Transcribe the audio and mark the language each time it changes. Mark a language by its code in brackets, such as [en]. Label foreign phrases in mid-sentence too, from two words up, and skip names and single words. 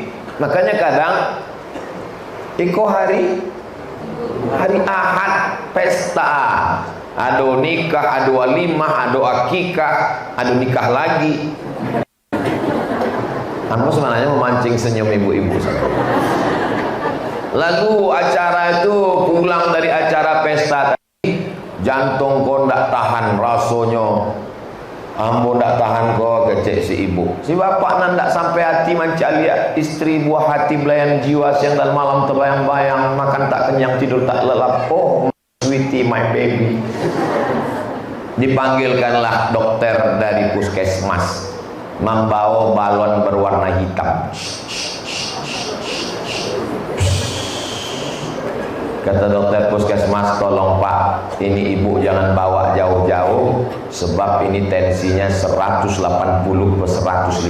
[id] Makanya kadang hari Ahad pesta, ada nikah, ada walimah, ada akikah, ada nikah lagi. Aku sebenarnya memancing senyum ibu-ibu. Lalu acara itu pulang dari acara pesta tadi, [min] jantung kau ndak tahan rasanya, ambo ndak tahan kau kecek si ibu. [id] Si bapak nandak sampai hati manca lihat istri buah hati belayan jiwa siang dan malam terbayang-bayang, makan tak kenyang tidur tak lelap. [en] Oh sweetie my baby. [id] Dipanggilkanlah dokter dari puskesmas, membawa balon berwarna hitam. Kata dokter puskesmas, tolong Pak, ini ibu jangan bawa jauh-jauh, sebab ini tensinya 180/150.